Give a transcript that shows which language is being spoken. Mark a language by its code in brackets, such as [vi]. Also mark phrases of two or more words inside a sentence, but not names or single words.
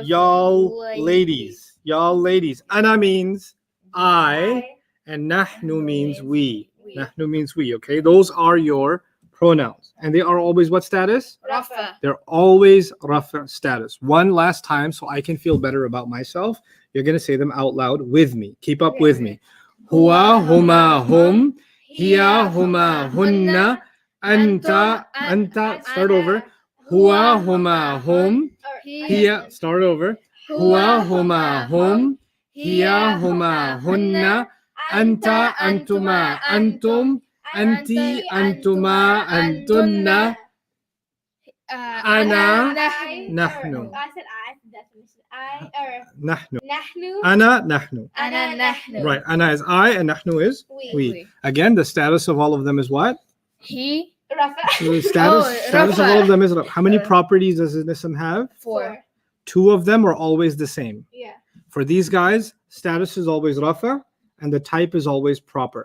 [en] y'all ladies. Y'all ladies. Ana means I. And nahnu means we. Nahnu means we, okay? Those are your pronouns. And they are always what status? Rafa. They're always rafa status. One last time so I can feel better about myself. You're going to say them out loud with me. Keep up with me. [ar] هو، هما، هم. هي، هما, هن. أنت، أنت. [en] Start over. [ar] هو، هما، هم. [en] Hiya, start over. [ar] هو، هما، هم. هي، هما, hunna. أنت، أنتما، أنتم. أنت، أنتما، أنتن. أنا، نحن. [en] I said I. Definition. I or [ar] Nahnu. nahnu. أنا، نحن. أنا نحن. [en] Right. Ana is I and nahnu is We. we. Again, the status of all of them is what? He. Rafa. The status, Oh, status of Rafa. all of them is how many Uh, properties does an ism have? 4. 2 of them are always the same. Yeah. For these guys, status is always rafa and the type is always proper.